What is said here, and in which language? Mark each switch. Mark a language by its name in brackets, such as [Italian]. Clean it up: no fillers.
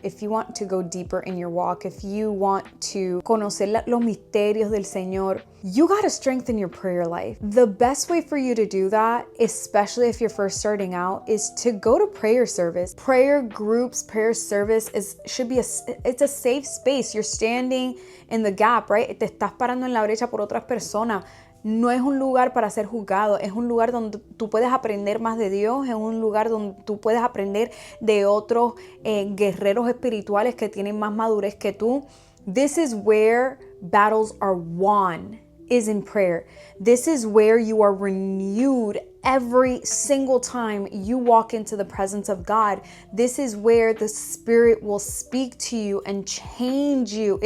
[English] If you want to go deeper in your walk, if you want to [Spanish] conocer los misterios del Señor, [English] you got to strengthen your prayer life. The best way for you to do that, especially if you're first starting out, is to go to prayer service. Prayer groups, prayer service should be it's a safe space. You're standing in the gap, right? [Spanish] Te estás parando en la brecha por otras personas. No es un lugar para ser juzgado, es un lugar donde tú puedes aprender más de Dios, es un lugar donde tú puedes aprender de otros guerreros espirituales que tienen más madurez que tú. [English] This is where battles are won, is in prayer. This is where you are renewed every single time you walk into the presence of God. This is where the Spirit will speak to you and change you.